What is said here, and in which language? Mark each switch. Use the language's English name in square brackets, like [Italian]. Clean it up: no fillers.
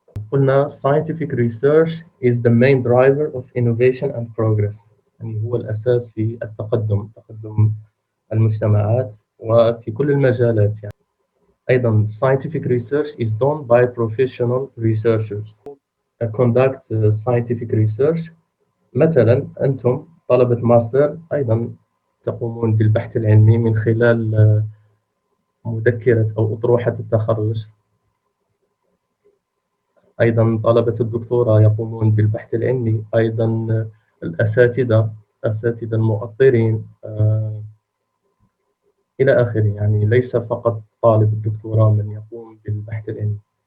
[Arabic] قلنا [English] scientific research is the main driver of innovation and progress، [Arabic] يعني هو الأساس في تقدم المجتمعات وفي كل المجالات يعني. أيضا [English] scientific research is done by professional researchers who conduct scientific research. [Arabic] مثلا أنتم طلبة ماستر أيضا تقومون بالبحث العلمي من خلال مذكرة أو أطروحة التخرج. أيضا طلبة الدكتوراه يقومون بالبحث العلمي. أيضا الأساتذة المؤطرين إلى آخره، يعني ليس فقط طالب الدكتوراه من يقوم بالبحث العلمي.